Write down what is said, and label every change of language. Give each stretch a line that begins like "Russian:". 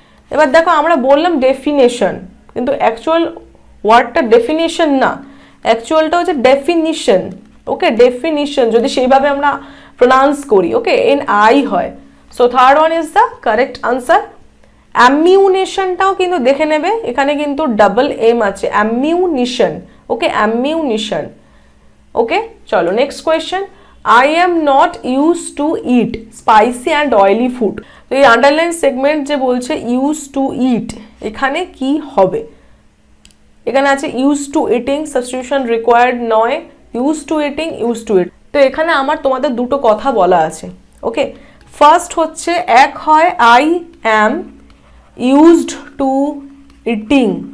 Bangla: এবার দেখো আমরা বললাম ডেফিনেশন, কিন্তু অ্যাকচুয়াল ওয়ার্ডটা ডেফিনেশন না, অ্যাকচুয়ালটা হচ্ছে ডেফিনিশন। ওকে, ডেফিনিশন যদি সেইভাবে আমরা প্রোনাউন্স করি, ওকে, NI হয়।
English: So third one is the correct answer.
Bangla: অ্যামিউনেশনটাও কিন্তু দেখে নেবে, এখানে কিন্তু ডাবল M আছে, অ্যামিউনিশন। ওকে, অ্যামিউনিশন।
English: Okay, চলো next question, I am not used to eat spicy and oily food।
Bangla: তো এই আন্ডারলাইন সেগমেন্ট যে বলছে ইউজ টু ইট, এখানে কি হবে? এখানে আছে use to eating, substitution required নয়, use to eating, use to ইট। তো এখানে আমার তোমাদের দুটো কথা বলা আছে। ওকে, ফার্স্ট হচ্ছে এক হয়
English: I am used to eating।